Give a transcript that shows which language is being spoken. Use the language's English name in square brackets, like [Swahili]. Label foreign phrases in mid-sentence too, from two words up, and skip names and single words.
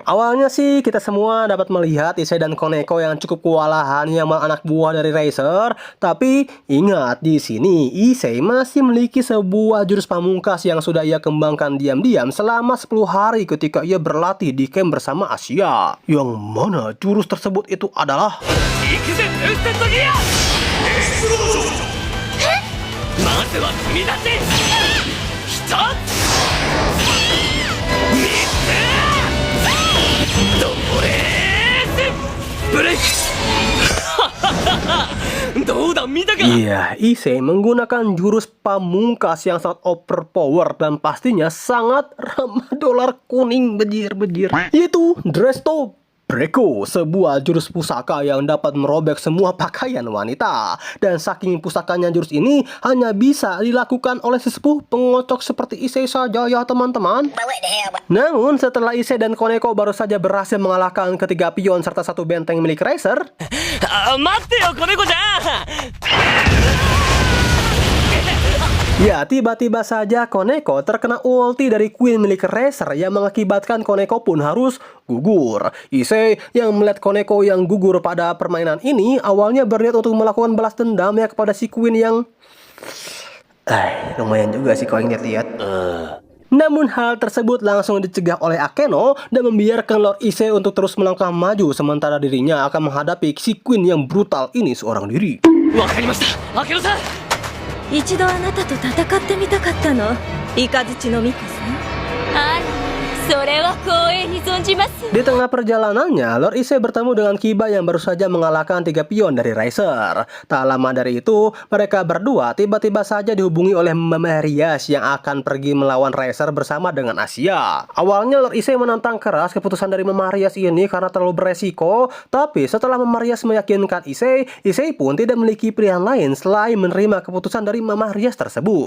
[Indonesian] Awalnya sih kita semua dapat melihat Issei dan Koneko yang cukup kewalahan yang anak buah dari Racer, tapi ingat di sini Issei masih memiliki sebuah jurus pamungkas yang sudah ia kembangkan diam-diam selama 10 hari ketika ia berlatih di camp bersama Asia. Yang mana jurus tersebut itu adalah [Japanese] まずは組み立て1つ3つドレースブレイクどうだ見たか [Indonesian] Iya, Issei menggunakan jurus pamungkas yang sangat overpower dan pastinya sangat ramah dolar kuning bejir-bejir, yaitu Dresto Breko, sebuah jurus pusaka yang dapat merobek semua pakaian wanita. Dan saking pusakanya jurus ini hanya bisa dilakukan oleh sesepuh pengocok seperti Issei saja ya teman-teman. Namun setelah Issei dan Koneko baru saja berhasil mengalahkan ketiga pion serta satu benteng milik Racer, [Japanese] 待ってよ子猫ちゃん [Indonesian] ya, tiba-tiba saja Koneko terkena ulti dari Queen milik Racer yang mengakibatkan Koneko pun harus gugur. Issei yang melihat Koneko yang gugur pada permainan ini awalnya berniat untuk melakukan balas dendam ya kepada si Queen yang... lumayan juga sih kalau lihat-lihat. Namun hal tersebut langsung dicegah oleh Akeno dan membiarkan Lord Issei untuk terus melangkah maju sementara dirinya akan menghadapi si Queen yang brutal ini seorang diri. [Japanese] わかりました、アケノさん一度あなたと戦ってみたかったの、イカズチのミコさん。あら、 それは光栄に存じます。 [Indonesian] Di tengah perjalanannya, Lord Issei bertemu dengan Kiba yang baru saja mengalahkan 3 pion dari Racer. Tak lama dari itu, mereka berdua tiba-tiba saja dihubungi oleh Mama Rias yang akan pergi melawan Racer bersama dengan Asia. Awalnya Lord Issei menantang keras keputusan dari Mama Rias ini karena terlalu beresiko, tapi setelah Mama Rias meyakinkan Issei, Issei pun tidak memiliki pilihan lain selain menerima keputusan dari Mama Rias tersebut.